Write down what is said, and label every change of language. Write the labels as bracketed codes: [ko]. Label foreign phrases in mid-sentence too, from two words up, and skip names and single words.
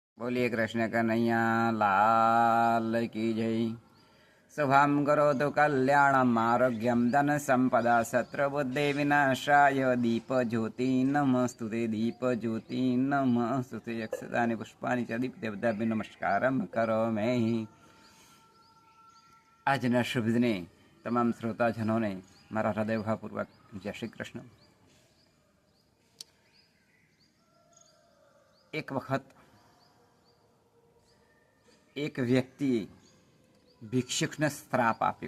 [hi] बोलिए कृष्ण कन्हैया लाल की जय। [sa] शुभम करोतु कल्याणम आरोग्यम धन संपदा शत्रुबुद्धि विनाशाय दीप ज्योति नमस्तुते दीप ज्योति नमस्तुते यक्षदानि पुष्पाणि च दीप्तिभ्यो नमस्कारम करोमि। [gu] આજના શુભ દિને તમામ શ્રોતાજનોને મારા હૃદયભાવપૂર્વક જય શ્રી કૃષ્ણ। એક વખત એક વ્યક્તિએ ભિક્ષુકને શ્રાપ આપ્યો।